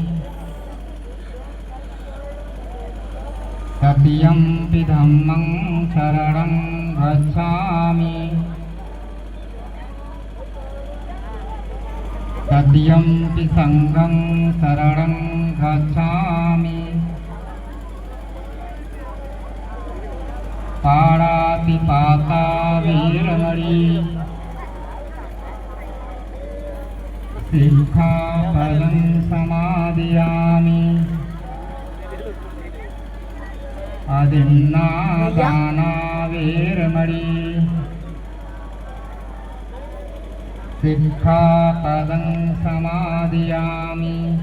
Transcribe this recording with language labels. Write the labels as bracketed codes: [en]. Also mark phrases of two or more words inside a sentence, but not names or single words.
[pi] तृतीयंपि धम्मं शरणं गच्छामि, तृतीयंपि संघं शरणं गच्छामि। पाणातिपाता वीरमणि सिक्खापदं समादयामि। अदिन्नादाना वीरमणि सिक्खापदं समादयामि।